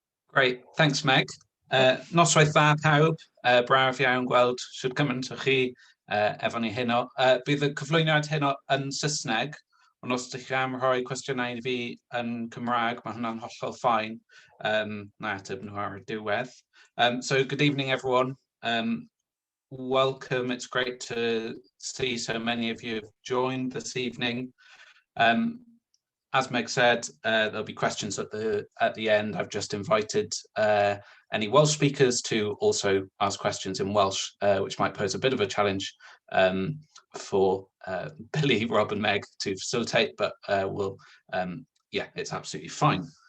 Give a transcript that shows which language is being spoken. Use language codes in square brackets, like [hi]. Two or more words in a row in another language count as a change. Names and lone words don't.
[en] Great, thanks Meg. [cy] Noswaith dda pawb, braf iawn gweld siwr gymaint o chi efo ni heno. Bydd y cyflwyniad heno yn Saesneg, ond os ydych chi am rhoi cwestiynau i fi yn Cymraeg, mae hwnna'n hollol ffain. Na ateb nhw ar y diwedd. [en] So good evening everyone. Welcome, it's great to see so many of you have joined this evening. As Meg said, there'll be questions at the end. I've just invited any Welsh speakers to also ask questions in Welsh, which might pose a bit of a challenge for Billy, Rob and Meg to facilitate, but yeah, it's absolutely fine.